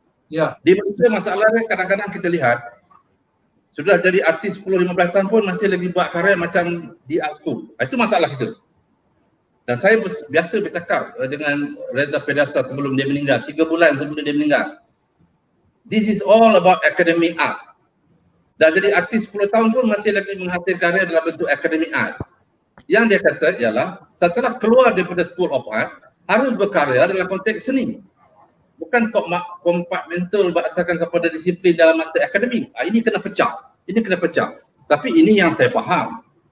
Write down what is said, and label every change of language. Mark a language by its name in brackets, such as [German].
[Malay] Ya. Di Malaysia masalahnya kadang-kadang kita lihat sudah jadi artis 10-15 tahun pun masih lagi buat karya macam di art school. Itu masalah kita. Dan saya biasa bercakap dengan Reza Pedasa sebelum dia meninggal, 3 bulan sebelum dia meninggal. [English] This is all about academic art. [Malay] Dan jadi artis 10 tahun pun masih lagi menghasilkan karya dalam bentuk academic art. Yang dia kata ialah setelah keluar daripada School of Art, harus berkarya dalam konteks seni. Bukan kompartmental berdasarkan kepada disiplin dalam masa akademik. Ini kena pecah. Tapi ini yang saya faham.